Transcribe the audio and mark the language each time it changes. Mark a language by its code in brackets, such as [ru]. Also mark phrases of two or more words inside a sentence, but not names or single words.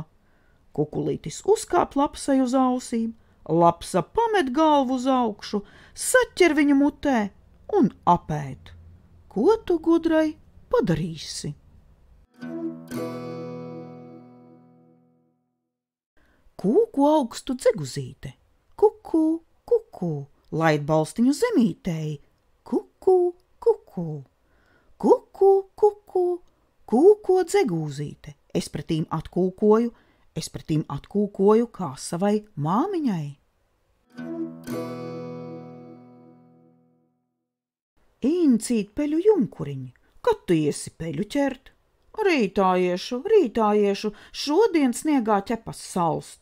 [lv] Kukulītis uzkāp lapsai uz ausīm, lapsa pamet galvu uz augšu, saķer viņu mutē un apēd. Ko tu, gudrai, padarīsi? Kūku augstu dzeguzīte, kuku, kuku, laid balstiņu zemītei, kuku, kuku, kuku, kuku, kūko dzegūzīte, es pretīm atkūkoju kā savai māmiņai. Īncīt peļu junkuriņi, kad tu iesi peļu ķert? Rītā iešu, šodien sniegā ķepas salst.